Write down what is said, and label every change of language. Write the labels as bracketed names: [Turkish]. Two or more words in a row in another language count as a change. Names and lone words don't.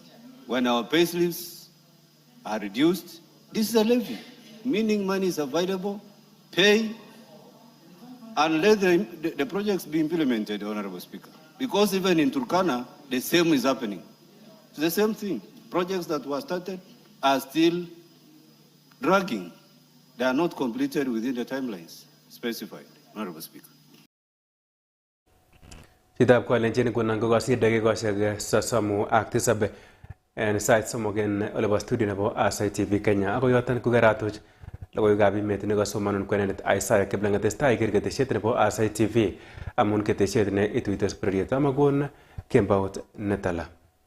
[English] When our payslips are reduced, this is a levy, meaning money is available, pay, and let the projects be implemented, Honorable Speaker. Because even in Turkana, the same is happening. It's the same thing. Projects that were started are still dragging. They are not completed within the timelines specified, Honorable Speaker. [Kalenjin] Chitab kolenjin kunan kokosir dakikoshek sosomu ak tisab en sait somok en olebo studio nebo Aasai TV Kenya. Ako yoton kokeratuch logoiwekab emet nekasomanun kwenenet Aasai kiplangatestai iker ketesiet nebo Aasai TV amun ketesiet ne ituitos bororiet amakon kembout netala.